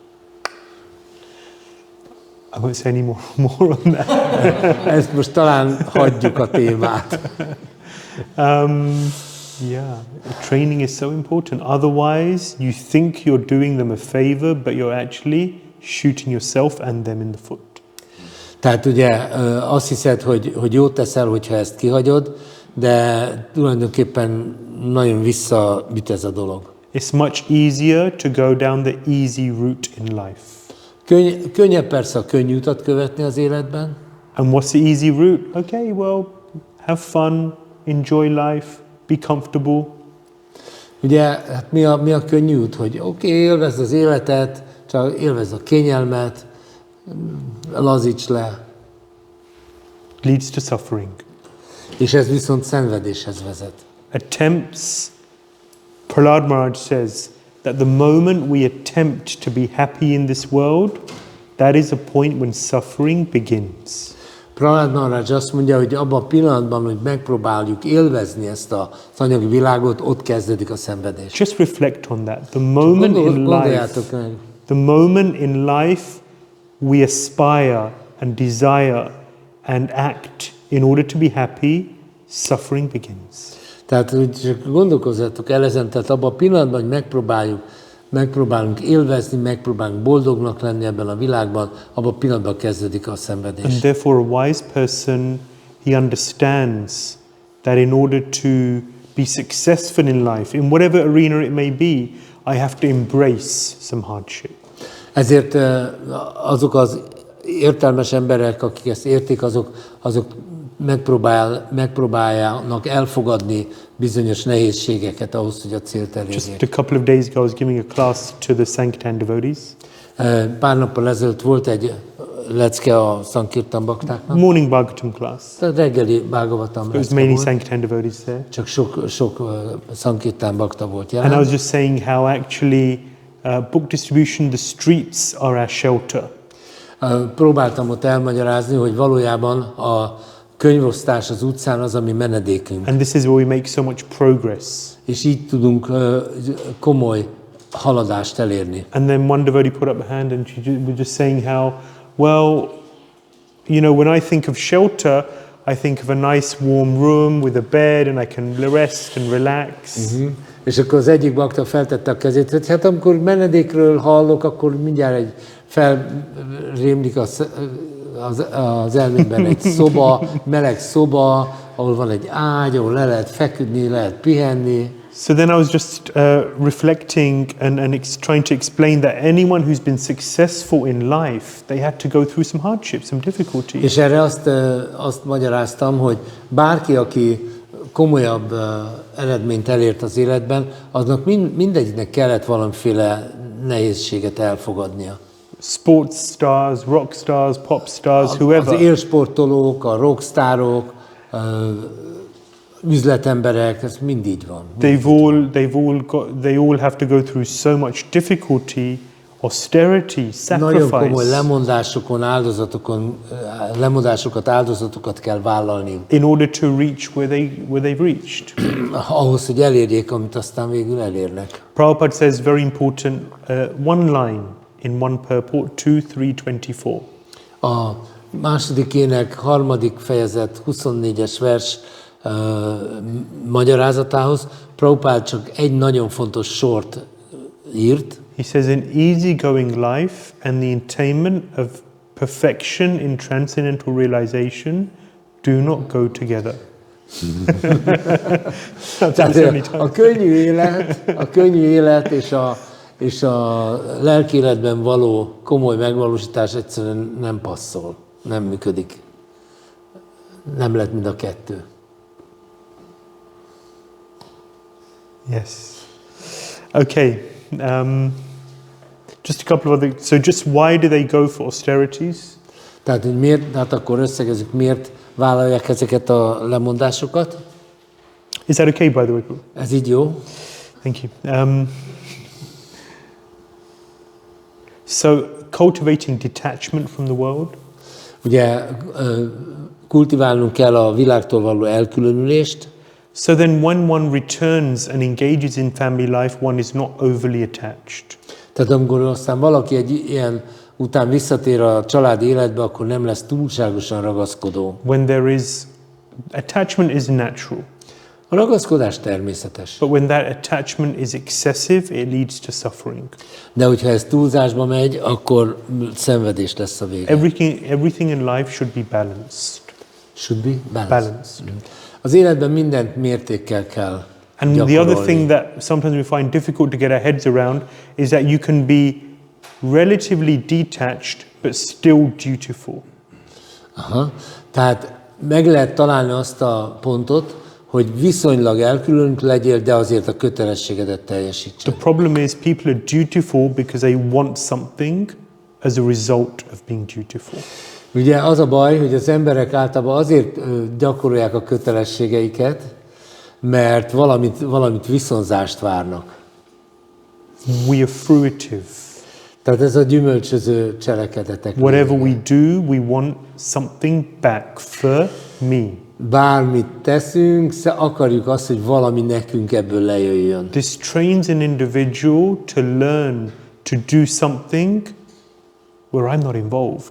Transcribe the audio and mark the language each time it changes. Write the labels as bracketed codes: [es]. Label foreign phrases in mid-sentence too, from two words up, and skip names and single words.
[en] I won't say any more on that. [hu] Ezt most talán hagyjuk a témát. [en] Yeah, training is so important. Otherwise, you think you're doing them a favor, but you're actually shooting yourself and them in the foot. [hu] Tehát ugye azt hiszed, hogy jót teszel, hogyha ezt kihagyod, de tulajdonképpen nagyon visszaüt ez a dolog. [en] It's much easier to go down the easy route in life. [hu] Könnyebb persze a könnyű utat követni az életben. [en] And what's the easy route? Okay, well, have fun, enjoy life, be comfortable. [hu] Ugye, hát mi a könnyű út? Hogy oké, élvezd az életet, csak élvezd a kényelmet, lazíts le. [en] Leads to suffering. [hu] És ez viszont szenvedéshez vezet. [en] Attempts, Prahlad Maharaj says, that the moment we attempt to be happy in this world, that is a point when suffering begins. [hu] Prahlad Maharaj azt mondja, hogy abban a pillanatban, hogy megpróbáljuk élvezni ezt az anyagi világot, ott kezdődik a szenvedés. [en] Just reflect on that. The moment in life we aspire and desire and act in order to be happy, suffering begins. [hu] Tehát, hogy csak gondolkozzatok el ezen, tehát abban a pillanatban, hogy megpróbálunk élvezni, megpróbálunk boldognak lenni ebben a világban, abban a pillanatban kezdődik a szenvedés. [en] And therefore a wise person, he understands that in order to be successful in life, in whatever arena it may be, I have to embrace some hardship. [hu] Ezért azok az értelmes emberek, akik ezt értik, azok megpróbáljanak elfogadni bizonyos nehézségeket ahhoz, hogy a célt elérjék. [en] Just a couple of days ago I was giving a class to the Sankirtan devotees. [hu] Pár nappal ezelőtt volt egy lecke a Sankirtan baktáknak. [en] Morning Bhagavatam class. [hu] Tehát reggeli Bhagavatam [en] It was [hu] lecke [en] mainly [hu] volt. [en] Sankirtan devotees there. [hu] Csak sok Sankirtan bakta volt [en] And I was [hu] jelen. [en] just saying how actually book distribution, the streets are our shelter. [hu] Próbáltam ott elmagyarázni, hogy valójában a könyvosztás az utcán az, ami menedékünk. [en] And this is where we make so much progress. [hu] És így tudunk komoly haladást elérni. [en] And then one devotee put up a hand and she was just saying how, well, you know, when I think of shelter, I think of a nice warm room with a bed and I can rest and relax. [hu] És akkor az egyik bakta feltette a kezét, hogy hát amikor menedékről hallok, akkor mindjárt felrémlik az elmémben egy szoba, meleg szoba, ahol van egy ágy, ahol le lehet feküdni, lehet pihenni. [en] So then I was just reflecting and trying to explain that anyone who's been successful in life, they had to go through some hardships, some difficulties. [hu] És erre azt magyaráztam, hogy bárki, aki komolyabb eredményt elért az életben, aznak mindegyiknek kellett valamiféle nehézséget elfogadnia. [en] Sports stars, rock stars, pop stars, whoever. [hu] Az élsportolók, a rockstárok, üzletemberek, ez mind így van. [en] They all have to go through so much difficulty, austerity, [hu] Nagyon komoly [en] sacrifice [hu] lemondásokat, áldozatokat kell vállalni. [en] in order to reach where they've reached. [hu] Ahhoz, hogy elérjék, amit aztán végül elérnek. [en] Prabhupada says very important one line in one purport 2:3:24. [hu] A második ének harmadik fejezet 24-es vers magyarázatához Prabhupada csak egy nagyon fontos sort írt. [en] He says, an easygoing life and the attainment of perfection in transcendental realization do not go together. [hu] Tehát a könnyű élet és a lelki életben való komoly megvalósítás egyszerűen nem passzol, nem működik. Nem lett mind a kettő. [en] Yes. Okay. Just a couple of other. So, just why do they go for austerities? [hu] Tehát, hogy miért, hát akkor összegezzük, miért vállalják ezeket a lemondásokat? [en] Is that okay, by the way? [hu] Ez így jó? [en] Thank you. So, cultivating detachment from the world. [hu] Ugye kultiválnunk kell a világtól való elkülönülést. [en] So then when one returns and engages in family life, one is not overly attached. [hu] Tehát amikor aztán valaki egy ilyen után visszatér a családi életbe, akkor nem lesz túlságosan ragaszkodó. [en] When there is attachment is natural. [hu] A ragaszkodás természetes. [en] But when that attachment is excessive, it leads to suffering. [hu] De hogyha ez túlzásba megy, akkor szenvedés lesz a vége. [en] Everything in life should be balanced. Should be balanced. Balanced. [hu] Az életben mindent mértékkel kell [en] And [hu] gyakorolni. [en] the other thing that sometimes we find difficult to get our heads around is that you can be relatively detached but still dutiful. Aha. [hu] Tehát meg lehet találni azt a pontot, hogy viszonylag elkülönült legyél, de azért a kötelességedet teljesítsd. [en] The problem is people are dutiful because they want something as a result of being dutiful. [hu] Ugye az a baj, hogy az emberek általában azért gyakorolják a kötelességeiket, mert valamit viszonzást várnak. [en] We are fruitive. [hu] Tehát ez a gyümölcsöző cselekedetek. [en] Whatever we do, we want something back for me. [hu] Bármit teszünk, akarjuk azt, hogy valami nekünk ebből lejöjjön. [en] This trains an individual to learn to do something where I'm not involved.